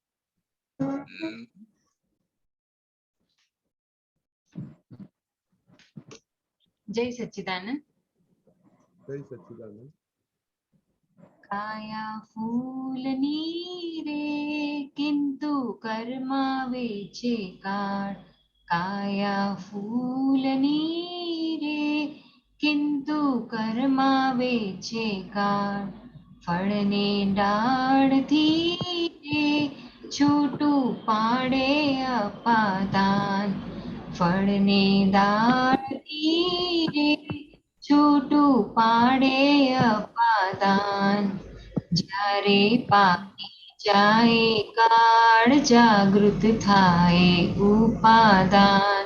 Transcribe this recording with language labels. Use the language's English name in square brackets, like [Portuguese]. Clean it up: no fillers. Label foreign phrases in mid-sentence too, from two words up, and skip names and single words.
[Hindi] जय सच्चिदानंद। जय सच्चिदानंद। [Gujarati] કાયા ફૂલની રે કિંતુ કર્મા વેચે કાળ। કાયા ફૂલની રે કિંતુ કર્મા વેચે કાળ। ફળને ડાળથી રે છૂટું પાડે અપાદાન। ફળને ડાળથી રે છૂટું પાડે અપાદાન। જ્યારે પાકી જાય કાળ જાગૃત થાય ઉપાદાન।